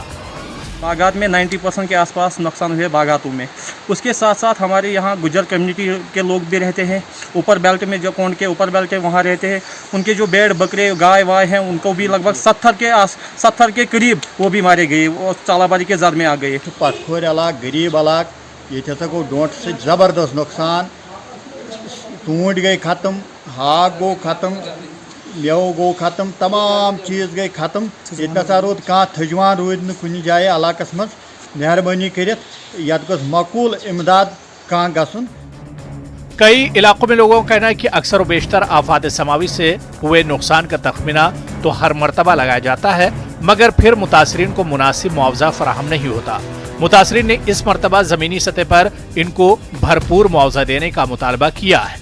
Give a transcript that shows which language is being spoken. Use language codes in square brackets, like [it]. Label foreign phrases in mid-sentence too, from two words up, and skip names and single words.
[hi] बागात में 90% के आसपास नुकसान हुए बागातों में। उसके साथ साथ हमारे यहाँ गुज्जर कम्युनिटी के लोग भी रहते हैं। ऊपर बेल्ट में जो कोंड के ऊपर बेल्ट है वहाँ रहते हैं। उनके जो भेड़ बकरे गाय वाय हैं उनको भी लगभग 70 के करीब वो भी मारे गए और जालाबारी के जद में आ गए। [ks] पटखोर इलाक, गरीब इलाक, ये गो डोंट से ज़बरदस्त नुकसान। ऊँट गई ख़त्म, हाक गो ख़त्म, मेव गो ख़त्म, तमाम चीज़ गई ख़त्म। ये रोद कह थजवान रूद न कुछ जाए इलाकस मज। मेहरबानी करित यत गो मकूल इमदाद कह गसन। [hi] कई इलाकों में लोगों का कहना है कि अक्सर बेशतर आफात समावी से हुए नुकसान का तखमीना तो हर मरतबा लगाया जाता है, मगर फिर मुतासरीन को मुनासिब मुआवजा फराहम नहीं होता। मुतासरीन ने इस मरतबा जमीनी सतह पर इनको भरपूर मुआवजा देने का मुतालबा किया है।